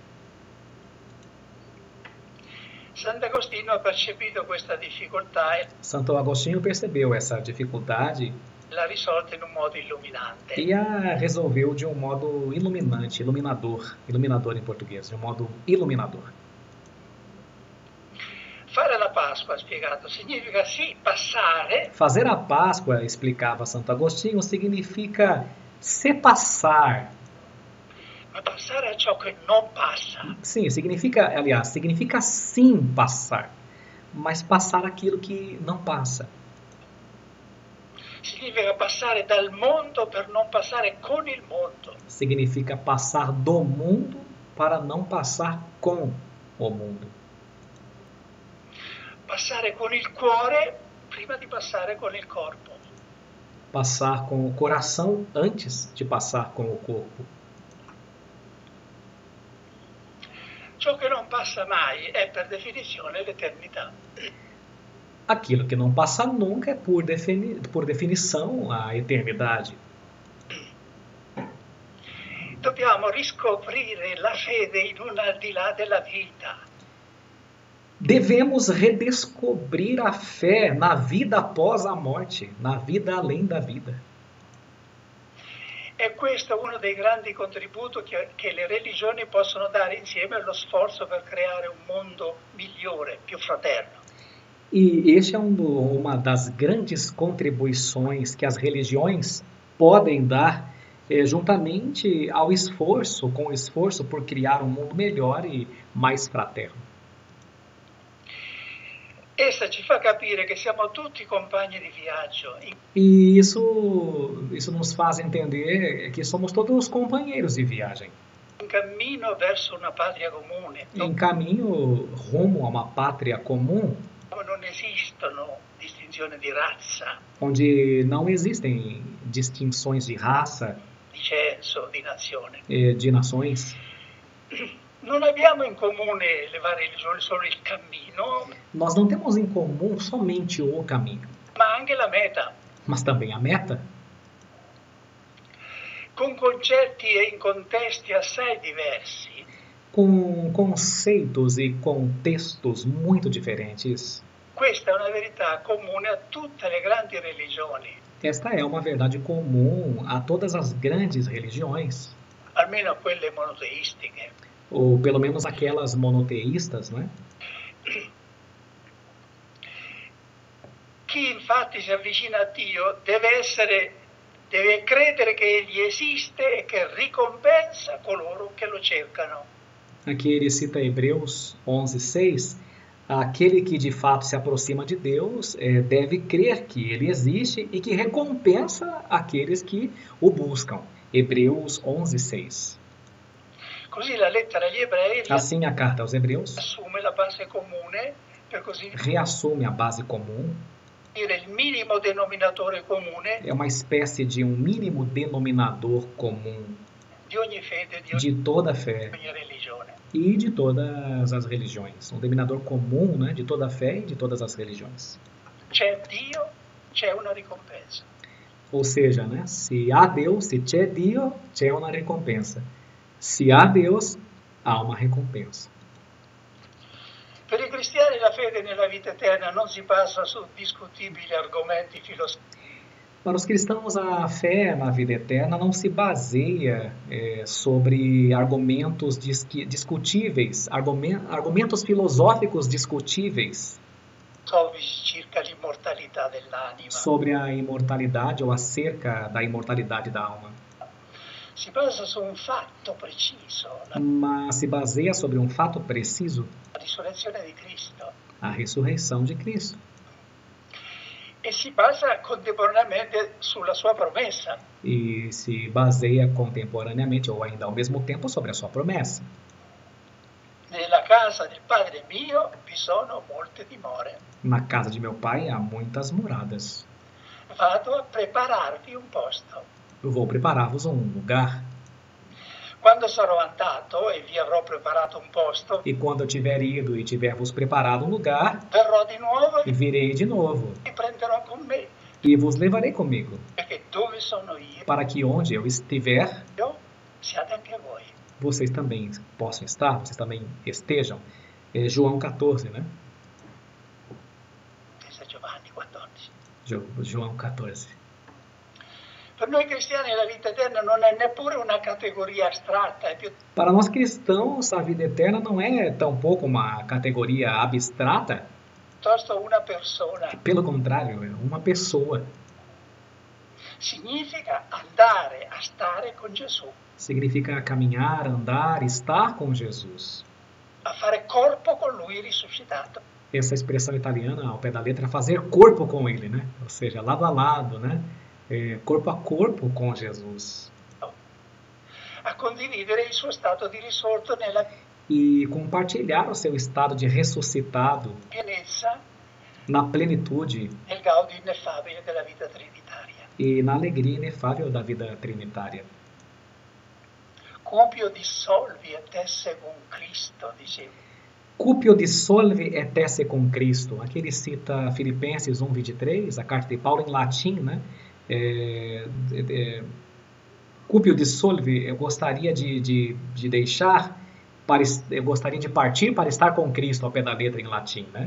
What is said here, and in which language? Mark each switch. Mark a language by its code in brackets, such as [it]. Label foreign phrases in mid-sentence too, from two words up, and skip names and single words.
[it] Sant'Agostino ha percepito questa difficoltà e [pt] Santo Agostinho percebeu essa dificuldade [it] l'ha risolta in un modo illuminante. [pt] e a resolveu de um modo iluminante, iluminador em português, de um modo iluminador. [it] Fare la Pasqua, ha spiegato, significa sì passare, [pt] Fazer a Páscoa, explicava Santo Agostinho, significa se passar. [it] ma passare a ciò che non passa. [pt] Sim, significa sim passar, mas passar aquilo que não passa. [it] Significa passare dal mondo per non passare con il mondo. [pt] Significa passar do mundo para não passar com o mundo. [it] Passare con il cuore prima di passare con il corpo. [pt] Passar com o coração antes de passar com o corpo. [it] Ciò che non passa mai è per definizione l'eternità. [pt] Aquilo que não passa nunca é, por definição, a eternidade. [it] Dobbiamo riscoprire la fede in un al di là della vita. [pt] Devemos redescobrir a fé na vida após a morte, na vida além da vida. [it] E questo è uno dei grandi contributi che le religioni possono dare insieme allo sforzo per creare un mondo migliore, più fraterno. [pt] E este é uma das grandes contribuições que as religiões podem dar juntamente com o esforço por criar um mundo melhor e mais fraterno. [it] Essa ci fa capire che siamo tutti compagni di viaggio, [pt] E isso nos faz entender que somos todos companheiros de viagem, [it] in cammino verso una patria comune, [pt] em caminho rumo a uma pátria comum, [it] dove non esistono distinzioni di razza, [pt] onde não existem distinções de raça, [it] di censo, di nazione. [pt] de nações. [it] Non abbiamo in comune le varie religioni solo il cammino, [pt] Nós não temos em comum somente o caminho, [it] ma anche la meta, [pt] mas também a meta, [it] con concetti e in contesti assai diversi. [pt] com conceitos e contextos muito diferentes. [it] Questa è una verità comune a tutte le grandi religioni, [pt] Esta é uma verdade comum a todas as grandes religiões, [it] almeno a quelle monoteistiche. [pt] ou pelo menos aquelas monoteístas, não é? [it] Chi infatti si avvicina a Dio deve credere che Egli esiste e che ricompensa coloro che lo cercano. [pt] Aqui ele cita Hebreus 11:6. Aquele que de fato se aproxima de Deus deve crer que Ele existe e que recompensa aqueles que o buscam. Hebreus 11:6. [it] Così la lettera agli ebrei [pt] Assim, a carta aos Hebreus [it] assume la base comune, per così [pt] reassume a base comum, [it] dire il minimo denominatore comune [pt] é uma espécie de um mínimo denominador comum [it] di ogni fede, di [pt] de toda a fé [it] ogni religione. [pt] e de todas as religiões. Um denominador comum, né, de toda a fé e de todas as religiões. [it] C'è Dio, c'è una ricompensa. [pt] Ou seja, né, se há Deus, se [it] c'è Dio, c'è una [pt] recompensa. Se há Deus, há uma recompensa. [it] Per i cristiani la fede nella vita eterna non si basa su discutibili argomenti filosofici. [pt] Para os cristãos, a fé na vida eterna não se baseia sobre argumentos discutíveis, argumentos filosóficos discutíveis [it] Circa l'immortalità dell'anima. [pt] sobre a imortalidade ou acerca da imortalidade da alma. [it] Si basa su un fatto preciso, [pt] Mas se baseia sobre um fato preciso, [it] la risurrezione di Cristo, [pt] a ressurreição de Cristo. [it] e si basa contemporaneamente sulla sua promessa. [pt] E se baseia contemporaneamente ou ainda ao mesmo tempo sobre a sua promessa. [it] Nella casa del Padre mio vi sono molte dimore. [pt] Na casa de meu pai há muitas moradas. [it] Vado a prepararvi un posto. [pt] Eu vou preparar-vos um lugar. [it] Quando sarò andato e vi avrò preparato un posto, [pt] E quando eu tiver ido e tiver vos preparado um lugar, [it] verrò di nuovo [pt] e virei de novo, [it] e vi prenderò con me, [pt] e vos levarei comigo, [it] perché dove sono io, [pt] para que onde eu estiver, [it] siate anche voi. [pt] vocês também possam estar, vocês também estejam. É João 14, né? [it] Questo è Giovanni 14. [pt] João 14. [it] Per noi cristiani la vita eterna non è neppure una categoria astratta, è [pt] Para nós cristãos, a vida eterna não é tampouco uma categoria abstrata, [it] piuttosto una persona. [pt] pelo contrário, é uma pessoa. [it] Significa andare a stare con Gesù, [pt] Significa caminhar, andar, estar com Jesus. [it] a fare corpo con Lui risuscitato. [pt] Essa expressão italiana, ao pé da letra, fazer corpo com ele, né? Ou seja, lado a lado, né? Corpo a corpo com Jesus. [it] A condividere il suo stato di risorto nella [pt] E compartilhar o seu estado de ressuscitado [it] pienezza, [pt] na plenitude [it] nel gaudio ineffabile della vita trinitaria. [pt] e na alegria inefável da vida trinitária. [la] Cupio dissolvi et esse con Cristo, dicevo. Cupio dissolve et esse com Cristo. [pt] Aqui ele cita Filipenses 1:23, a carta de Paulo em latim, né? [la] Cupio dissolve, [pt] eu gostaria de deixar, eu gostaria de partir para estar com Cristo, ao pé da letra em latim, né?